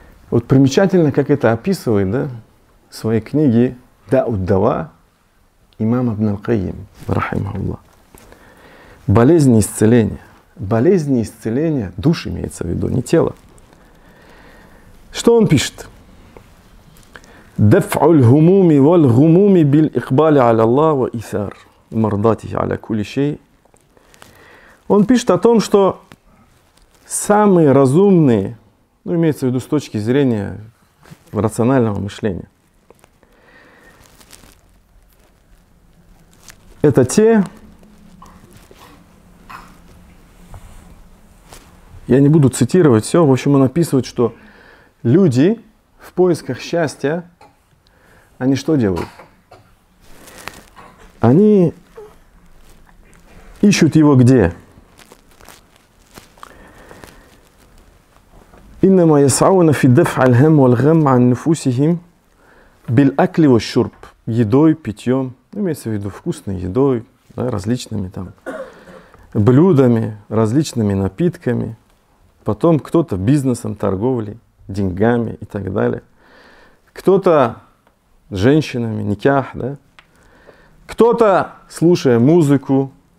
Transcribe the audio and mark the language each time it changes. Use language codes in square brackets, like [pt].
[ru] Вот примечательно, как это описывает, да, в своей книге «Да'уд-дава» имам Ибн аль-Кайим, рахимахуллах. Болезни исцеления. Болезни исцеления, душ имеется в виду, не тело. Что он пишет? [ar] دفع الهموم والغموم بالإقبال على الله وإثار مرضاته على كل شيء. [ru] Он пишет о том, что самые разумные, ну, имеется в виду с точки зрения рационального мышления, это те, я не буду цитировать все, в общем, он описывает, что люди в поисках счастья, они что делают? Они ищут его где? [ar] إنما يسعون في دفع الهم والغم عن نفوسهم بالأكل والشرب. [ru] Едой, питьем, имеется в виду вкусной едой, да, различными там блюдами, различными напитками. Потом кто-то бизнесом, торговлей, деньгами и так далее. Кто-то женщинами, никях, да? Кто-то слушая музыку.